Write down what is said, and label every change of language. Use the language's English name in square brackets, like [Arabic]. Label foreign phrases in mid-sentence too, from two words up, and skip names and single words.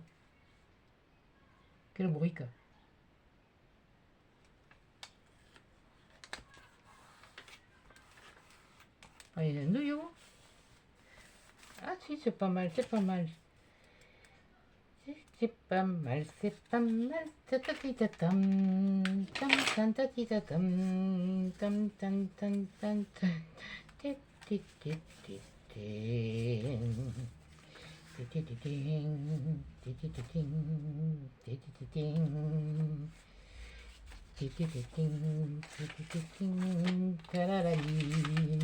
[French] Quelle brique. Ah, il y a un nouillon. Ah si, c'est pas mal, c'est pas mal. C'est pas mal, c'est pas mal. Ta-ta-ti-ta-tam, tam, tam, ta-ti-ta-tam, tam, tam, tam, tam, tam. Ti-ti-ti-ti-ti. Ti-ti-ti-ting, ti-ti-ti-ting, ti-ti-ti-ting. Ti-ti-ti-ting, ti-ti-ti-ting, tararali.